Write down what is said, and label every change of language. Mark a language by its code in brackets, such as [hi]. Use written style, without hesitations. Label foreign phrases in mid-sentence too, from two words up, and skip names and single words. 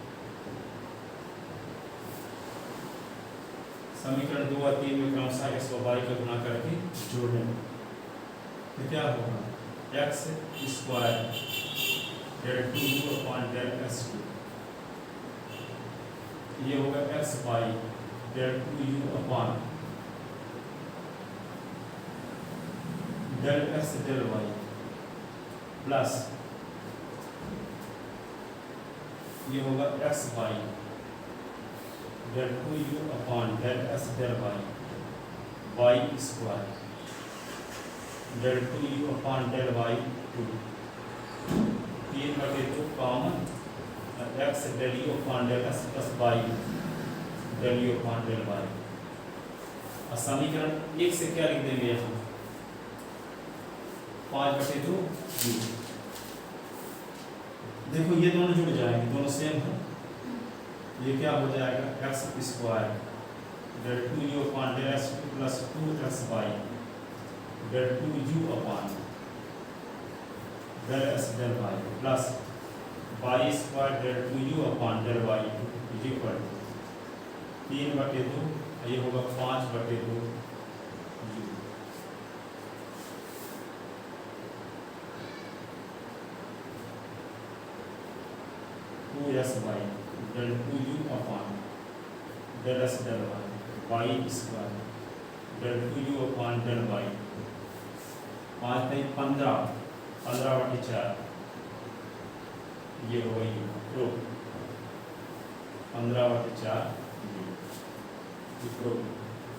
[hi] समीकरण 2 और 3 में क्रमशः x व y का गुणा करके जोड़ने में तो क्या होगा, [en] x square del 2u upon del x2, [hi] ये होगा [en] x y del 2u upon del x del y प्लस [hi] ये होगा [en] x y del 2u upon del x del y, y स्क्वायर del 2u upon del y2, 3/2 कॉमन x del u upon del x प्लस y del u upon del y। [hi] और समीकरण 1 से क्या लिख देंगे यहाँ, 5/2 u। देखो ये दोनों जुड़ जाएंगे, दोनों सेम है, ये क्या हो जाएगा [en] x square del 2u upon del x2 plus 2xy del 2u upon del x del y plus y square del 2u upon del y2 is equal to 3/2, [hi] ये होगा 5/2 u। [en] 2xy del 2u upon del x del y, y स्क्वायर del 2u upon del y, 5 × 15 15/4, [hi] ये हो गई प्रो 15/4 प्रो।